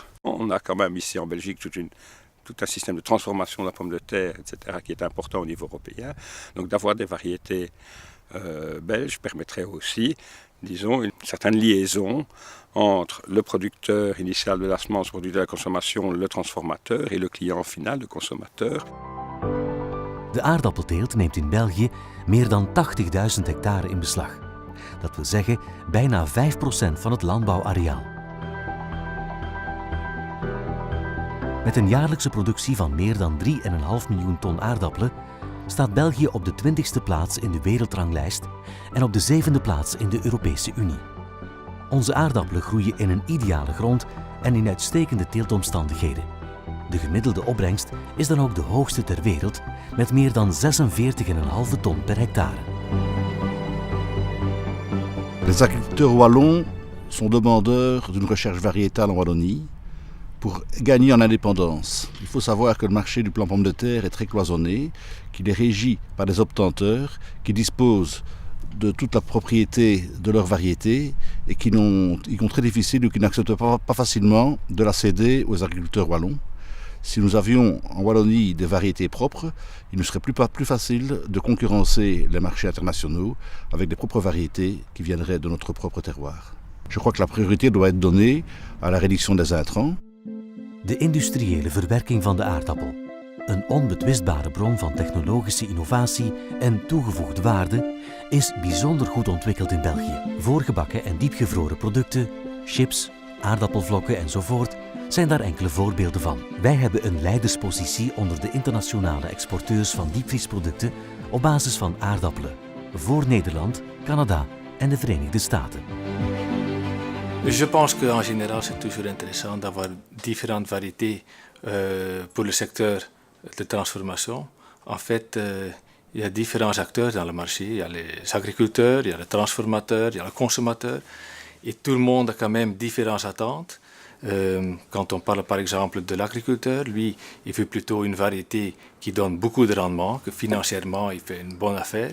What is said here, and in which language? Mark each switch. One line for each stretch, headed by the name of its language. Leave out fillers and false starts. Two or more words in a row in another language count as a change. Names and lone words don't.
French: On a quand même ici en Belgique tout un système de transformation de la pomme de terre, etc., qui est important au niveau européen. Donc d'avoir des variétés belges permettrait aussi, disons, une certaine liaison entre le producteur initial de la semence, produit de la consommation, le transformateur, et le client final, le consommateur.
Dutch: De aardappelteelt neemt in België meer dan 80.000 hectare in beslag. Dat wil zeggen bijna 5% van het landbouwareaal. Met een jaarlijkse productie van meer dan 3,5 miljoen ton aardappelen staat België op de 20e plaats in de wereldranglijst en op de 7e plaats in de Europese Unie. Onze aardappelen groeien in een ideale grond en in uitstekende teeltomstandigheden. De gemiddelde opbrengst is dan ook de hoogste ter wereld, met meer dan 46,5 ton per hectare.
French: Les agriculteurs wallons sont demandeurs d'une recherche variétale en Wallonie pour gagner en indépendance. Il faut savoir que le marché du plant pomme de terre est très cloisonné, qu'il est régi par des obtenteurs qui disposent de toute la propriété de leur variété et qui sont très difficiles ou qui n'acceptent pas facilement de la céder aux agriculteurs wallons. Si nous avions en Wallonie des variétés propres, il ne serait plus facile de concurrencer les marchés internationaux avec des propres variétés qui viendraient de notre propre terroir. Je crois que la priorité doit être donnée à la réduction des intrants.
Dutch: De industriële verwerking van de aardappel. Een onbetwistbare bron van technologische innovatie en toegevoegde waarde is bijzonder goed ontwikkeld in België. Voorgebakken en diepgevroren producten, chips, aardappelvlokken enzovoort zijn daar enkele voorbeelden van. Wij hebben een leiderspositie onder de internationale exporteurs van diepvriesproducten op basis van aardappelen, voor Nederland, Canada en de Verenigde Staten.
French: Je pense qu'en général, c'est toujours intéressant d'avoir différentes variétés pour le secteur de transformation. En fait, il y a différents acteurs dans le marché. Il y a les agriculteurs, il y a les transformateurs, il y a le consommateur. Et tout le monde a quand même différentes attentes. Quand on parle par exemple de l'agriculteur, lui, il veut plutôt une variété qui donne beaucoup de rendement, que financièrement, il fait une bonne affaire.